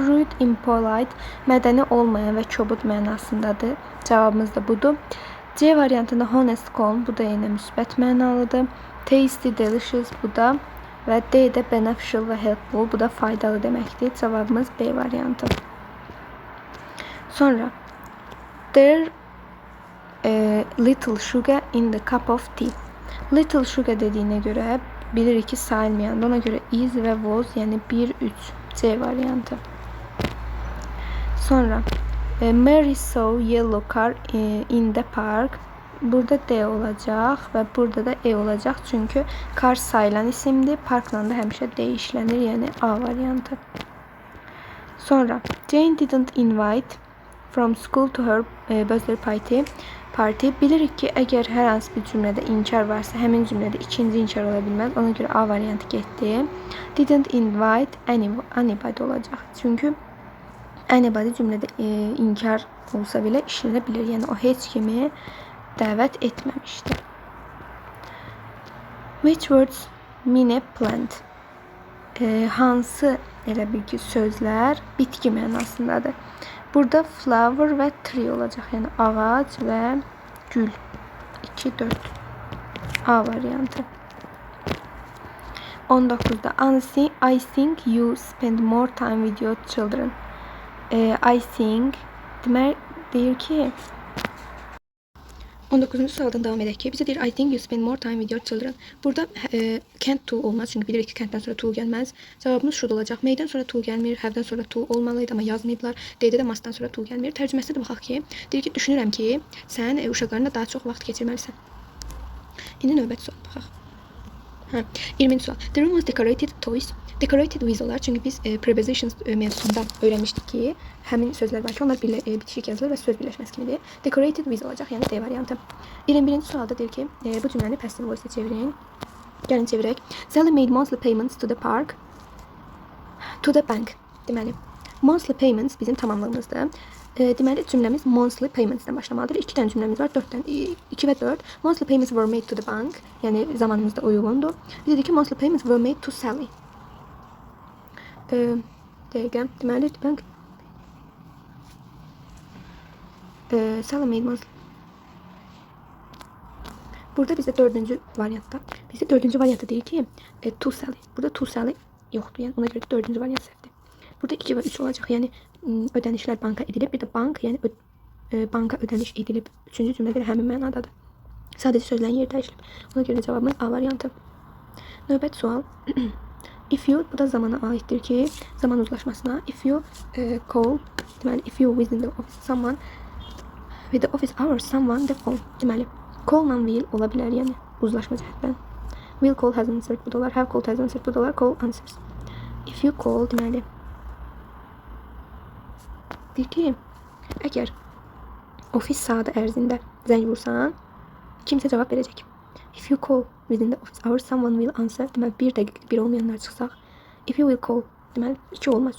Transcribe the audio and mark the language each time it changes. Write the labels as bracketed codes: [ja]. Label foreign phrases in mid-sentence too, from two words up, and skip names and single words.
[en] Rude, impolite, [az] mədəni olmayan və kobud mənasındadır. Cavabımız da budur. C variantında [en] honest, calm, [az] bu da yenə müsbət mənalıdır. [en] Tasty, delicious, [az] bu da və D də beneficial və helpful, bu da faydalı deməkdir. Cavabımız B variantı. [en] Sonra there little sugar in the cup of tea. Little sugar [az] dediyinə görə bilirik ki, sayılmayandır. Ona görə is və was, yəni 1, 3. C variantı. [en] Sonra Mary saw yellow car in the park. [az] Burada D olacaq və burada da E olacaq. Çünki car sayılan isimdir. Parkla da həmişə D işlənir, yəni A variantı. [en] Sonra Jane didn't invite from school to her birthday party. [az] Bilirik ki, əgər hər hansı bir cümlədə inkar varsa, həmin cümlədə ikinci inkar ola bilməz. Ona görə A variantı getdi. [en] Didn't invite anybody olacaq. [az] Çünki anybody cümlədə inkar olsa belə işlənə bilir. Yəni o heç kimi dəvət etməmişdi. [en] Which words mean a plant? [az] Hansı elə bil ki, sözlər bitki mənasındadır? Burada flower və tree olacaq. Yəni ağac və gül. 2, 4. A variantı. [en] 19'da I think you spend more time with your children. I think [az] demək deyir ki 19-cu sualdan davam edək ki, bizə deyir [en] I think you spend more time with your children. [az] Burada [en] can't to [az] olmaz, çünki bilirik ki, can't-dən sonra to gəlməz. Cavabımız şurada olacaq. May-dən sonra to gəlmir, have-dən sonra to olmalıydı, amma yazmayıblar. D-də də must-dan sonra to gəlmir. Tərcüməsinə də baxaq ki, deyir ki, düşünürəm ki, sən uşaqlarına daha çox vaxt keçirməlisən. İndi növbəti sual baxaq. 20-ci sual. [en] The room was decorated toys. Decorated with olar. [az] Çünki biz prepositions mövzusunda öyrənmişdik ki, həmin sözlər var ki, onlar bitişik yazılır və söz birləşməsi kimidir. [en] Decorated with [az] olacaq, yəni D variantı. 21-ci sualda deyir ki, bu cümləni [en] passive voice- [az] ə çevirin. Gəlin çevirək. [en] Sally made monthly payments to the park. To the bank. [az] Deməli, [en] monthly payments [az] bizim tamamlığımızdır. Deməli, cümləmiz [en] monthly payments- [az] dən başlamalıdır. 2 dənə cümləmiz var, 2 və 4. [en] Monthly payments were made to the bank. [az] Yəni, zamanımızda uyğundur. Biz dedik ki, [en] monthly payments were made to Sally. [az] Dəqiqə, deməli, [en] bank. Sally made monthly. [az] Burada bizdə 4-cü variantda. Bizdə 4-cü variantda deyir ki, [en] to Sally. [az] Burada [en] to Sally [az] yoxdur. Yəni, ona görə 4-cü variant səhvdir. Burada 2 və 3 olacaq. Yəni, ödənişlər banka edilib. Bir də bank, yəni banka ödəniş edilib. 3-cü cümlədə həmin mənadadır. Sadəcə sözlərin yeri dəyişilib. Ona görə cavabımız A variantı. Növbət sual. [en] If you, [az] bu da zamana aiddir ki, zaman uzlaşmasına. [en] If you call, deməli, if you visit the office someone, with the office hours someone, the phone. [az] Deməli, [en] call-la will [az] ola bilər, yəni uzlaşma cəhətdən. [en] Will call has answered, [az] bu da olar. [en] Have called has answered, [az] bu da olar. [en] Call answers. If you call, [az] deməli, deyir ki, əgər ofis saatı ərzində zəng vursan, kimsə cavab verəcək. [en] If you call within the office hours, someone will answer. [az] Deməli, 1 dəqiqə bir olmayanlar çıxsaq. [en] If you will call, [az] deməli, 2 olmaz.